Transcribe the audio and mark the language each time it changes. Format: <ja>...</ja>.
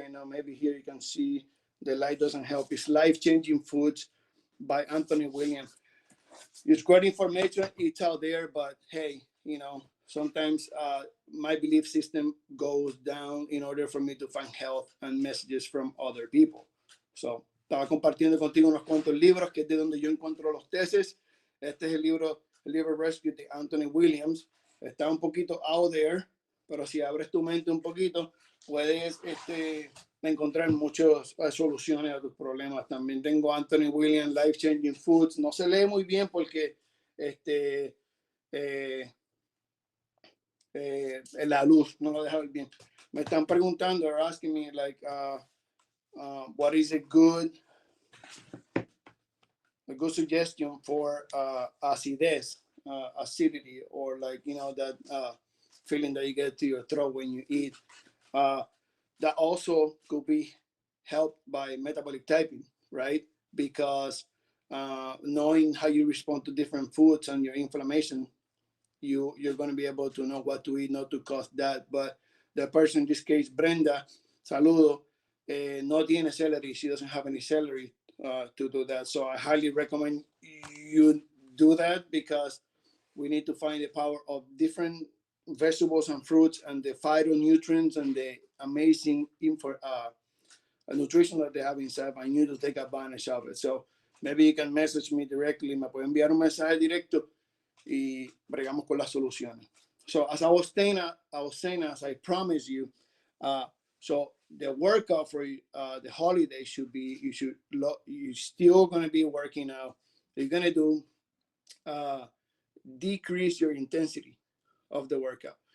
<en>I know maybe here you can see the light doesn't help. It's Life-Changing Foods by Anthony Williams. It's great information. It's out there, but hey, you know, sometimes my belief system goes down in order for me to find health and messages from other people.</en> <es>So, estaba compartiendo contigo unos cuantos libros que es de donde yo encuentro los tesis. Este es el libro Liver Rescue de Anthony Williams. Está un poquito</es> <en>out there,</en> <es>pero si abres tu mente un poquito, puedes encontrar muchas soluciones a tus problemas. También tengo Anthony Williams, Life Changing Foods. No se lee muy bien porque la luz no lo deja ver bien. Me están preguntando,</es> <en>they're asking me like, what is a good suggestion for acidez, acidity, or like, you know, that feeling that you get to your throat when you eat. That also could be helped by metabolic typing, right? Because knowing how you respond to different foods and your inflammation, you're going to be able to know what to eat, not to cause that. But the person in this case, Brenda, saludo,</en> <es>no tiene</es> <en>celery. She doesn't have any celery to do that. So I highly recommend you do that, because we need to find the power of different vegetables and fruits and the phytonutrients and the amazing nutrition that they have inside. I need to take advantage of it. So maybe you can message me directly.</en> <es>Me puede enviar un mensaje directo y bregamos con las soluciones.</es> <en>So as I was saying, as I promised you, so the workout for the holiday should be, you're still going to be working out. You're going to do decrease your intensity of the workout.</en>